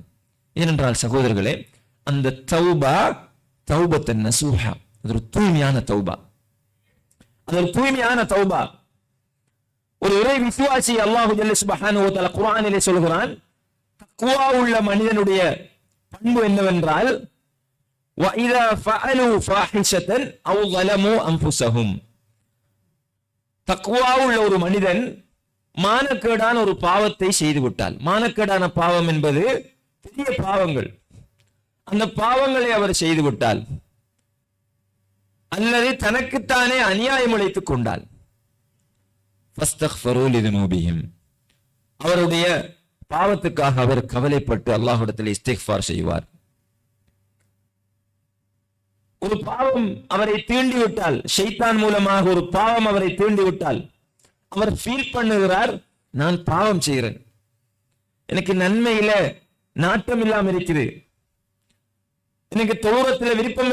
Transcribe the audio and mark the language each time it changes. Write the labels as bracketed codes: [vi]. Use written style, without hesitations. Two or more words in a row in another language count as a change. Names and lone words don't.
[ta] ஏனென்றால் சகோதரர்களே, அந்த தௌபா [ar] توبة نصوحا, [ta] அது ஒரு தூய்மையான தௌபா, அது ஒரு தூய்மையான தௌபா. ஒரு இறை விசுவாசி [ar] الله جل سبحانه وتعالى [ta] குர்ஆனிலே சொல்கிறான், தக்வா உள்ள மனிதனுடைய பண்பு என்னவென்றால் [ar] وَإِذَا فَعَلُوا فَاحِشَةً أَوْ ظَلَمُوا أَنفُسَهُمْ, [ta] தக்வா உள்ள ஒரு மனிதன் மானக்கேடான ஒரு பாவத்தை செய்து விட்டால், மானக்கேடான பாவம் என்பது பெரிய பாவங்கள், அந்த பாவங்களை அவர் செய்து விட்டால் அல்லது தனக்குத்தானே அநியாயம் இழைத்துக் கொண்டால் [ar] فَاسْتَغْفَرُوا لِذُنُوبِهِمْ, [ta] அவருடைய பாவத்துக்காக அவர் கவலைப்பட்டு அல்லாஹ்விடத்தில் இஸ்திக்ஃபார் செய்வார். ஒரு பாவம் அவரை தீண்டிவிட்டால், ஷைத்தான் மூலமாக ஒரு பாவம் அவரை தீண்டிவிட்டால் அவர் ஃபீல் பண்ணுகிறார், நான் பாவம் செய்கிறேன், எனக்கு நன்மையில நாட்டம் இல்லாம இருக்குது, எனக்கு தொழுறத்துல விருப்பம்